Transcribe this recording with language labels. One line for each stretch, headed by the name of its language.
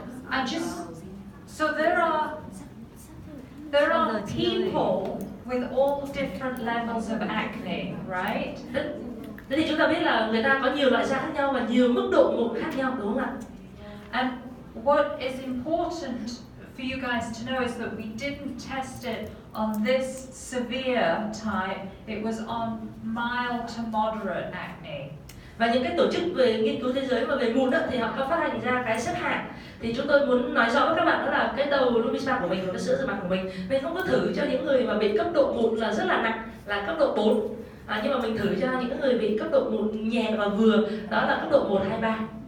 English: And just so there are people with all different levels of acne, right?
Vietnamese: Thế thì chúng ta biết là người ta có nhiều loại da khác nhau và nhiều mức độ mụn khác nhau, đúng không ạ?
English: And what is important for you guys to know is that we didn't test it on this severe type. It was on mild to moderate acne.
Vietnamese: Và những cái tổ chức về nghiên cứu thế giới mà về mụn thì họ có phát hành ra cái xếp hạng. Thì chúng tôi muốn nói rõ với các bạn đó là cái đầu LumiSpa của mình, cái sữa rửa mặt của mình không có thử cho những người mà bị cấp độ mụn là rất là nặng, là cấp độ 4, nhưng mà mình thử cho những người bị cấp độ mụn nhẹ và vừa, đó là cấp độ 1, 2, 3.